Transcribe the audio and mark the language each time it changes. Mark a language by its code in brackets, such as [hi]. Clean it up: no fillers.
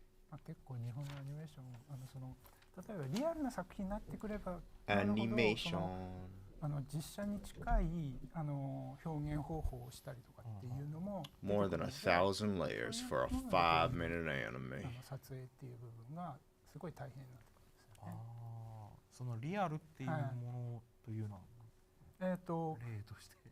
[ja] まあ、結構日本のアニメーション例えばリアルな作品になってくればなるほど [en] Animation. [ja] 実写に近い表現方法をしたりとかっていうのも [en] More than 1,000 layers for a 5-minute anime. [ja] 撮影っていう部分がすごい大変になってくるんですよね。そのリアルっていうものというのは例として